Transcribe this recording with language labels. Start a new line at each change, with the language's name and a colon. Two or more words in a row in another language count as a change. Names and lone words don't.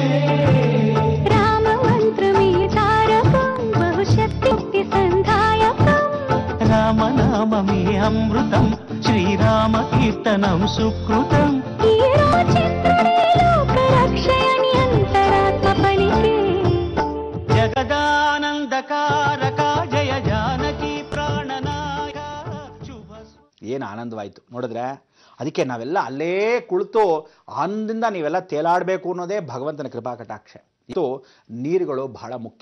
Telugu: రామమంత్రమే తారకం బహుశక్తి సంధాయకం రామనామమే అమృతం శ్రీరామ కీర్తనం సుకృతం ఈ రామచంద్రుడే లోకరక్షయని అంతరాత్మ పలికే
Sanskrit: ಜಗದಾನಂದಕಾರಕ ಜಯ ಜಾನಕಿ ಪ್ರಾಣನಾಯಕ ಶುಭ
Kannada: ಏನು ಆನಂದವಾಯಿತು ನೋಡಿದ್ರೆ. ಅದಕ್ಕೆ ನಾವೆಲ್ಲ ಅಲ್ಲೇ ಕುಳಿತು ಆನಂದದಿಂದ ನೀವೆಲ್ಲ ತೇಲಾಡಬೇಕು ಅನ್ನೋದೇ ಭಗವಂತನ ಕೃಪಾ ಕಟಾಕ್ಷ. ಇದು ನೀರುಗಳು ಬಹಳ ಮುಖ್ಯ.